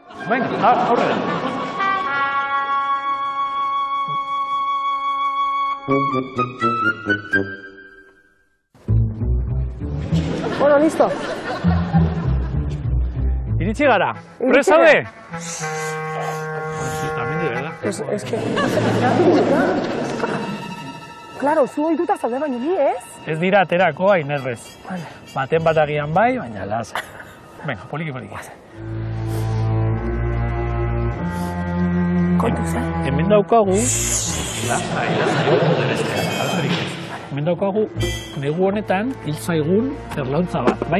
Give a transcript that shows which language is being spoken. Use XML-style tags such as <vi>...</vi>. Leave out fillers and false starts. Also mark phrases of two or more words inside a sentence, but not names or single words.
<eu>Venga, aurrera.</eu> <es>Bueno, listo.</es> <eu>Iritsi gara, prest zaude?</eu> <es>También de verdad. Es que... Claro,</es> <eu>zu ohituta zaude, baina ni ez? Ez dira aterako hain errez. Baten bat agian bai, baina lasa. Venga, poliki. Kontuz, Hemen daukagu... Hemen daukagu, negu honetan, hil zaigun erlauntza bat, bai?</eu>